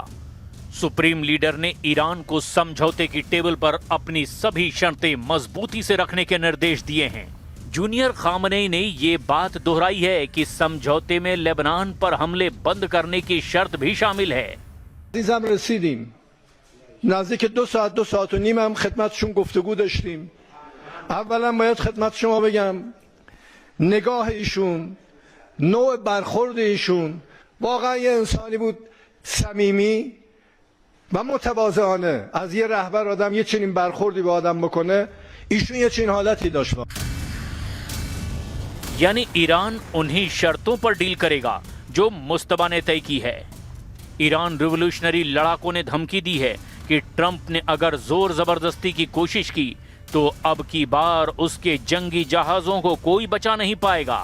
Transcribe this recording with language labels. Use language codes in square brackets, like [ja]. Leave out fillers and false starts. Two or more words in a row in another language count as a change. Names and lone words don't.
[hi] सुप्रीम लीडर ने ईरान को समझौते की टेबल पर अपनी सभी शर्तें मजबूती से रखने के निर्देश दिए हैं। जूनियर खामनेई ने ये बात दोहराई है कि समझौते में लेबनान पर हमले बंद करने की शर्त भी शामिल है। [fa] नज़दीक 2 ساعت و نیم هم خدمتشون گفتگو داشتیم. اولا باید خدمت شما بگم نگاه ایشون، نوع برخورد ایشون واقعا یه انسانی بود صمیمی و متواضعانه. از یه رهبر آدم یه چنین برخوردی به آدم بکنه، ایشون یه چنین حالتی داشت. [hi] यानी ईरान उन्हीं शर्तों पर डील करेगा जो मुस्तफा ने तय की है। ईरान रिवोल्यूशनरी लड़ाकों ने धमकी दी है कि ट्रंप ने अगर जोर जबरदस्ती की कोशिश की तो अब की बार उसके जंगी जहाजों को कोई बचा नहीं पाएगा।